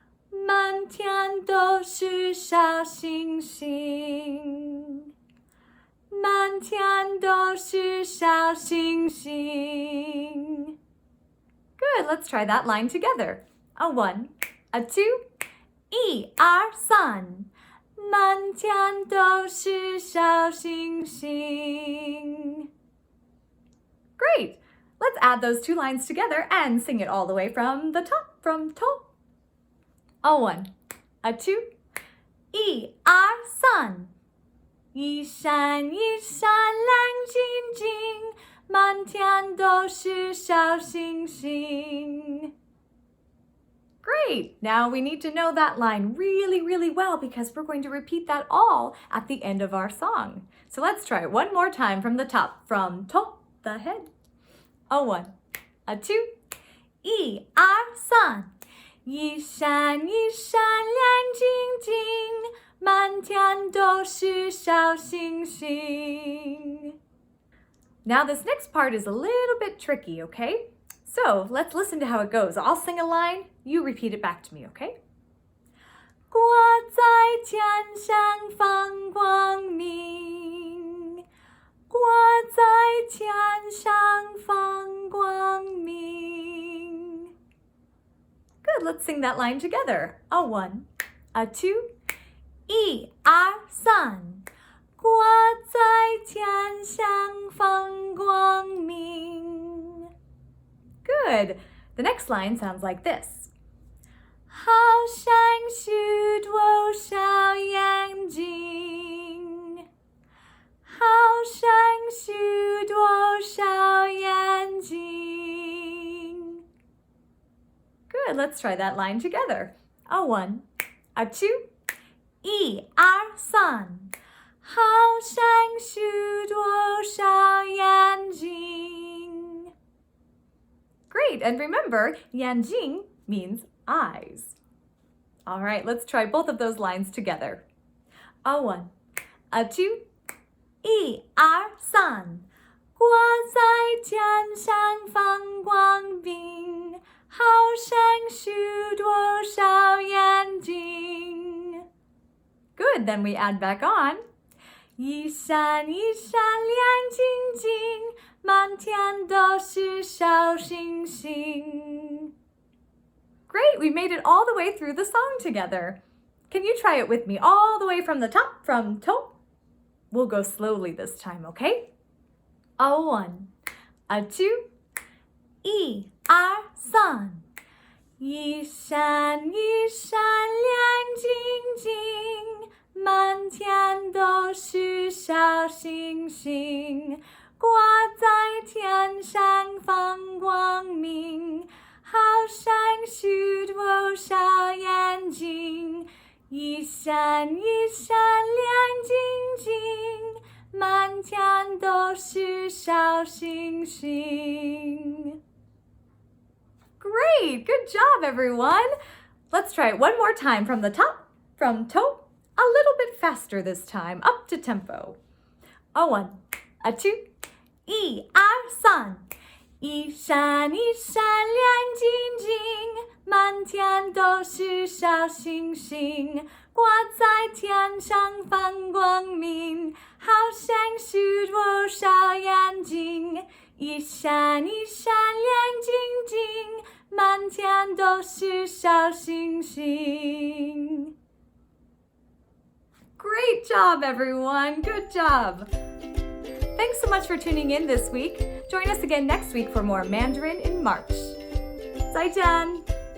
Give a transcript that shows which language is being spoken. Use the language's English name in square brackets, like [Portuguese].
[Chinese] 满天都是小星星，满天都是小星星。 [English] Good, let's try that line together. A one, a two, [Chinese] 一二三，满天都是小星星。 [English] Great, let's add those two lines together and sing it all the way from the top, from top. A one, a two, [Chinese] 一二三，一闪一闪亮晶晶，满天都是小星星。 [English] Great! Now we need to know that line really, really well because we're going to repeat that all at the end of our song. So let's try it one more time from the top, from top, the head. A one, a two, [Chinese] 一二三。一闪一闪亮晶晶，满天都是小星星。 [English] Now this next part is a little bit tricky, okay? So let's listen to how it goes. I'll sing a line, you repeat it back to me, okay? [Chinese] 挂在天上放光明，挂在天上放光明。 [English] Good, let's sing that line together. A one, a two, [Chinese] 一二三，挂在天上放光明。 [English] Good. The next line sounds like this. [Chinese] 好像许多小眼睛，好像许多小眼睛。 [English] Good, let's try that line together. A one, a two, [Chinese] 一二三，好像许多小眼睛。 [English] Great, and remember, 眼睛 means eyes. All right, let's try both of those lines together. A one, a two, [Chinese] 一二三，挂在天上放光明，好像许多小眼睛。 [English] Good, then we add back on. [Chinese] 一闪一闪亮晶晶，满天都是小星星。 [English] Great, we made it all the way through the song together. Can you try it with me all the way from the top, from top? We'll go slowly this time, okay? A one, a two, [Chinese] 一二三，一闪一闪亮晶晶，满天都是小星星，挂在天上放光明，好像许多小眼睛，一闪一闪亮晶晶，满天都是小星星。 [English] Great! Good job, everyone! Let's try it one more time from the top, from toe, a little bit faster this time, up to tempo. A 1, a 2, 1、2、3。 [Chinese] 一闪一闪亮晶晶，满天都是小星星，挂在天上放光明，好像是我小眼睛。一闪一闪亮晶晶，满天都是小星星。 [English] Great job, everyone. Good job. Thanks so much for tuning in this week. Join us again next week for more Mandarin in March. [Chinese] 再见!